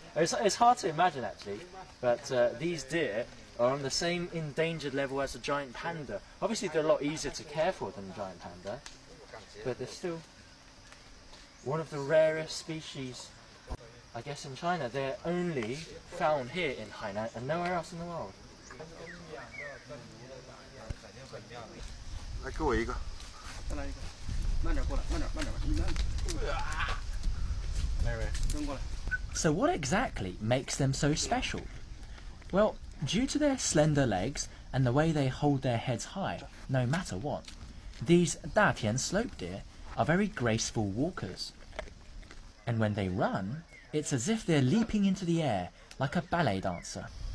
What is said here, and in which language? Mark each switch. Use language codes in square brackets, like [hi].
[en] It's hard to imagine actually, but these deer are on the same endangered level as a giant panda. Obviously they're a lot easier to care for than a giant panda, but they're still one of the rarest species, I guess, in China. They're only found here in Hainan and nowhere else in the world. [zh] 来，给我一个。再来一个，慢点过来，慢点吧，你慢。扔过来。 [en] So what exactly makes them so special? Well, due to their slender legs and the way they hold their heads high, no matter what, these Datian slope deer are very graceful walkers. And when they run, it's as if they're leaping into the air like a ballet dancer.